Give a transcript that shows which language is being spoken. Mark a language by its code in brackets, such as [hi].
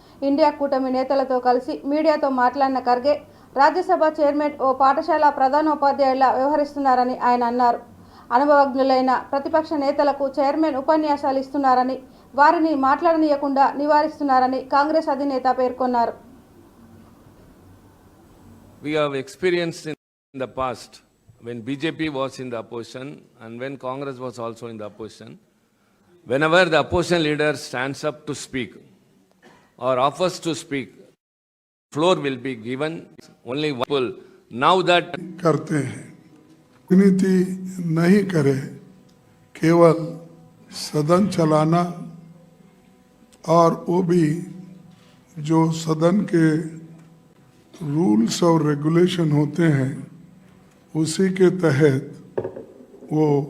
[te] India కూటమి నేతలతో కలిసి మీడియాతో మాట్లాడిన ఖర్గే రాజ్యసభ చైర్మన్ ఓ పాఠశాల ప్రధానోపాధ్యాయులా వ్యవహరిస్తున్నారని ఆయన అన్నారు. అనుభవజ్ఞులైన ప్రతిపక్ష నేతలకు చైర్మన్ ఉపన్యాసాలు ఇస్తున్నారని, వారిని మాట్లాడనీయకుండా నివారిస్తున్నారని కాంగ్రెస్ అధినేత పేర్కొన్నారు. [en] We have experienced in the past when BJP was in the opposition and when Congress was also in the opposition, whenever the opposition leader stands up to speak or offers to speak, floor will be given only one people. Now that [hi] करते हैं, राजनीति नहीं करे, केवल सदन चलाना और वो भी जो सदन के रूल्स और रेगुलेशन होते हैं उसी के तहत वो